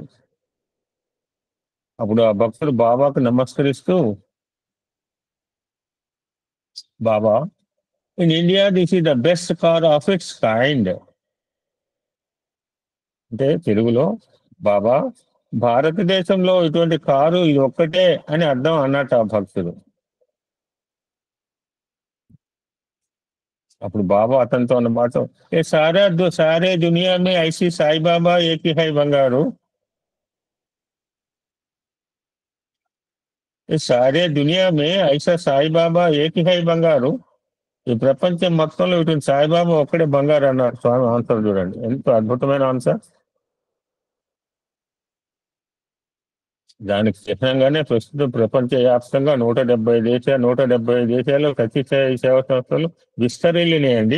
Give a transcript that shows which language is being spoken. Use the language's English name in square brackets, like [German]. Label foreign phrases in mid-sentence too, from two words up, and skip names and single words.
[Telugu] అప్పుడు ఆ భక్తుడు బాబాకు నమస్కరిస్తూ, బాబా, [English] in India this is the best car of its kind. [Telugu] అంటే తెలుగులో, బాబా, భారతదేశంలో ఇటువంటి కారు ఇది ఒక్కటే అని అర్థం అన్నట్టు ఆ భక్తుడు. అప్పుడు బాబా అతనితో అన్న మాట, [Hindi] ए सारे दुनिया में ऐसी साईबाबा एकी है बंगारु, ई सारे दुनिया में ऐसा साईबाबा एकी है बंगारु, [Telugu] ఈ ప్రపంచం మొత్తంలో ఇటు సాయిబాబా ఒక్కడే బంగారు అన్నారు. స్వామి ఆన్సర్ చూడండి, ఎంతో అద్భుతమైన ఆన్సర్. దానికి చిహ్నంగానే ప్రస్తుతం ప్రపంచ వ్యాప్తంగా 170 దేశాల్లో సత్యసాయి సేవా సంస్థలు విస్తరిల్లినాయండి.